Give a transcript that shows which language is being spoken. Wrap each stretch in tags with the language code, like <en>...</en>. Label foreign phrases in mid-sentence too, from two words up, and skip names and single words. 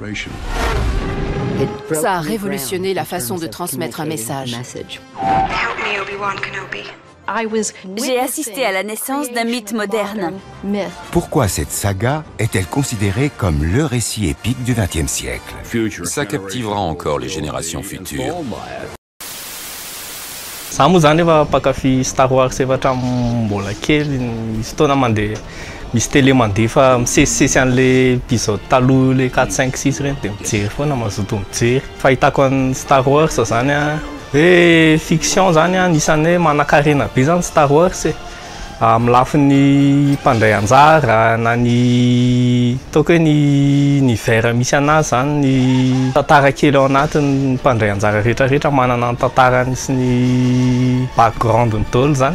<fr>Ça a révolutionné la façon de transmettre un message. J'ai assisté à la naissance d'un mythe moderne. Pourquoi cette saga est-elle considérée comme le récit épique du XXe siècle? Ça captivera encore les générations futures.</fr> <mg>Za moa zany efa mpakafy Star Wars efa hatramin'ny mbola kely, misy fotoana mandeha misy télé mandeha fa misesisesy an'le épisode taloha le 4, 5, 6 reny dia mijery foana mazoto mijery. Fahitako an'ny Star Wars zany hoe fiction zany anisan'ny manan-karena be zany Star Wars amin'ny lafin'ny mpandray anjara na ny ataoko hoe ny univers misy anazy zany ny tantara kely ao anatiny mpandray anjara rehetrarehetra manana ny tantarany sy ny background-ny daholo zany.</mg>